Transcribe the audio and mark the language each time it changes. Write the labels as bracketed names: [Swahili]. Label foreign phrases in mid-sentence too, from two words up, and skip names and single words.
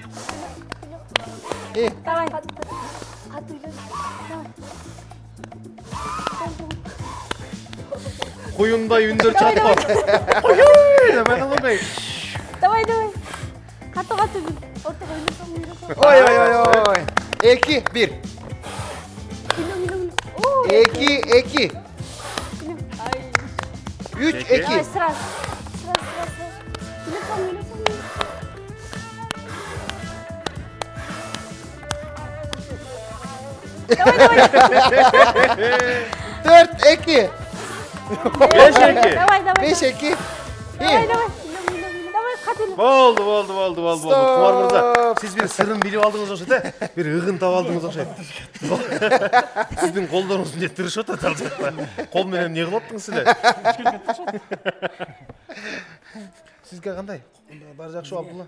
[Kyrgyz] Давай. Куюндай үндөр чыкат. Ой. Давай. Катты. Ортого үйлөсөң. Ой. 2-1. 2-2. 3-2. [Russian] Давай, сразу. Давай. [Kyrgyz] 4-2. 5-2. Давай. 5-2. Давай. Давай, катты. Болду. Кумар мырза, сиз бир сырын билип алдыңыз окшойт, бир ыгын таап алдыңыз окшойт. Сиздин колдоруңуз эмне тырышып атат ал жакта? Кол менен эмне кылып аттыңыз силер? Сизге кандай? Баары жакшы Абдулла?